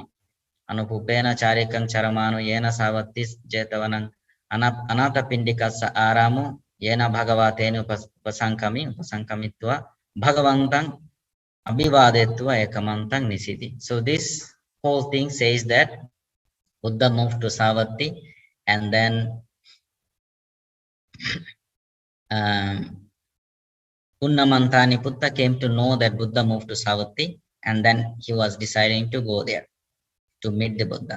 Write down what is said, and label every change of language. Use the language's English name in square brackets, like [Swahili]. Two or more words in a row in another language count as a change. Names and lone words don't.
[Pali] Anupubena charikang charamano yena savatti jetavanang anata pindikassa aramu yena bhagavatenu upasankami upasankamitva bhagavantang abhivadetva ekamantang nisiti. [English] So this whole thing says that Buddha moved to Savatthi, and then um, Punnamantani Putta came to know that Buddha moved to Savatthi, and then he was deciding to go there to meet the Buddha.